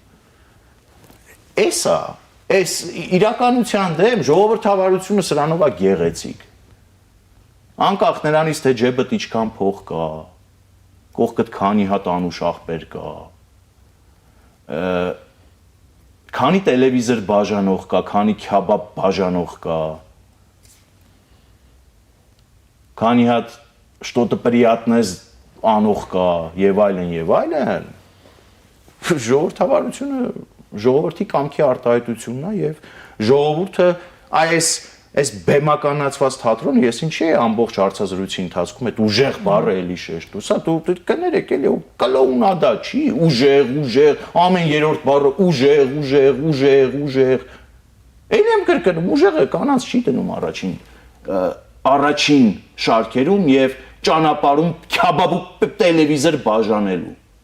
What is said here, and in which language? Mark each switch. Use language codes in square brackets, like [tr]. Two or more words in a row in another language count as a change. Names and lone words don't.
[hy] Այս իրականության դեմ ժողովրդավարությունը սրանով է գեղեցիկ։ Անկախ նրանից թե ջեբդ ինչքան փող կա, կողքդ քանի հատ անուշ աղբեր կա, քանի տելևիզոր բաժանող կա, քանի քյաբաբ բաժանող կա, քանի հատ [ru] что-то приятное [hy] անող կա եւ այլն, ժողովրդավարությունը ժողովրդի կամքի արտահայտությունն է եւ ժողովուրդը այս բեմականացված թատրոնը ես ինչի է ամբողջ հարցազրույցի ընթացքում այդ ուժեղ բառը էլի շեշտում։ Սա դու կներեք էլի կլոունադա չի, ուժեղ, ամեն երրորդ բառը ուժեղ։ Էլի եմ կրկնում, ուժեղը կանանց չի դնում առաջին շարքերում եւ ճանապարհում քյաբաբ ու տելևիզոր բաժանելու։